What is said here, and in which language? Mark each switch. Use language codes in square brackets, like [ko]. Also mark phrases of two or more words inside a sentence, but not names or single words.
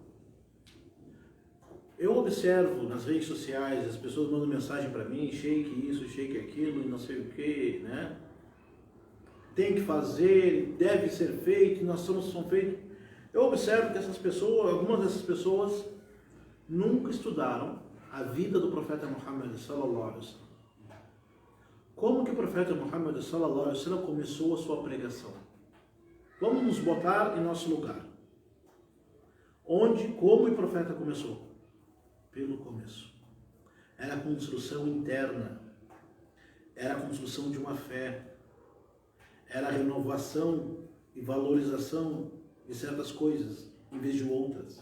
[pt] Eu observo nas redes sociais, as pessoas mandam mensagem para mim, sheik isso, sheik aquilo, e não sei o que, né? Tem que fazer, deve ser feito, nós somos feitos. Eu observo que essas pessoas, algumas dessas pessoas, nunca estudaram a vida do profeta Muhammad [ar] صلى الله عليه وسلم. [pt] Como que o profeta Muhammad [ar] صلى الله عليه وسلم [pt] começou a sua pregação? Vamos nos botar em nosso lugar. Como o profeta começou? Pelo começo. Era a construção interna. Era a construção de uma fé. Era a renovação e valorização de certas coisas, em vez de outras.